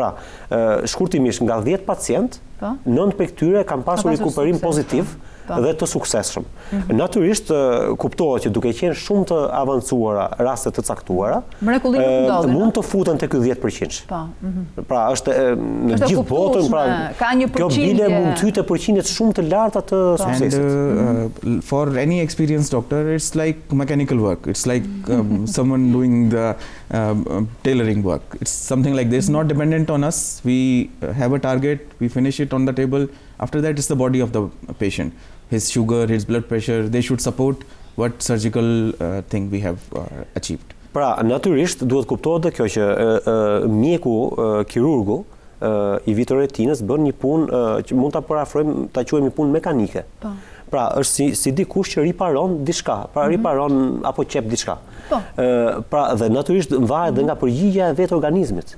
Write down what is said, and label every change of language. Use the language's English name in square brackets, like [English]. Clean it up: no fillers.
[Albanian] Pra, shkurtimisht nga 10 pacient, 9 prej këtyre kanë pasur rikuperim pozitiv dhe të suksesshëm. Natyrisht kuptohet që duke qenë shumë të avancuara raste të caktuara, mund të futen te ky 10%. Pra është në gjithë botën, pra kjo bile mund të hyjë te përqindjet shumë të larta të suksesit. [English] And for any experienced doctor, it's like mechanical work. It's like someone doing the tailoring work. It's something like this, not dependent on us. We have a target, we finish it on the table. After that, it's the body of the patient. His sugar, his blood pressure, they should support what surgical thing we have achieved. [Albanian] Pra, natyrisht duhet kuptohet kjo që mjeku kirurgu i vitretinës bën një punë që mund ta parafrojmë, ta quajmë një punë mekanike. Pra, është si dikush që riparon diçka, pra riparon apo qep diçka. Pra, dhe natyrisht varet dhe nga përgjigjja e vetë organizmit.